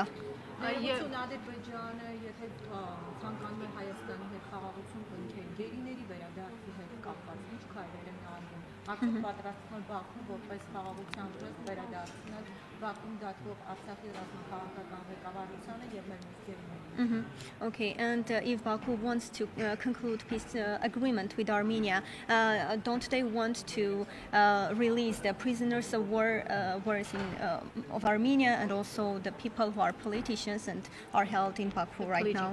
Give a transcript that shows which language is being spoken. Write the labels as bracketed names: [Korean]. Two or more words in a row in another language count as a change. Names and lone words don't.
[Armenian] Ադրբեջանը եթե ցանկանում է Հայաստանի հետ խաղաղություն կնքել, գերիների վերադարձի հետ կապված ինչ քայլեր են անում, Արդյոք պատրաստվում է Բաքվում որպես խաղաղության դրոշ վերադարձնել Բաքվում դատվող Արցախի ռազմաքաղաքական ղեկավարությանը եւ մեր մտքերին։ [English] Okay, and if Baku wants to conclude peace agreement with Armenia, don't they want to release the prisoners of war of Armenia and also the people who are politicians and are held in Baku right now?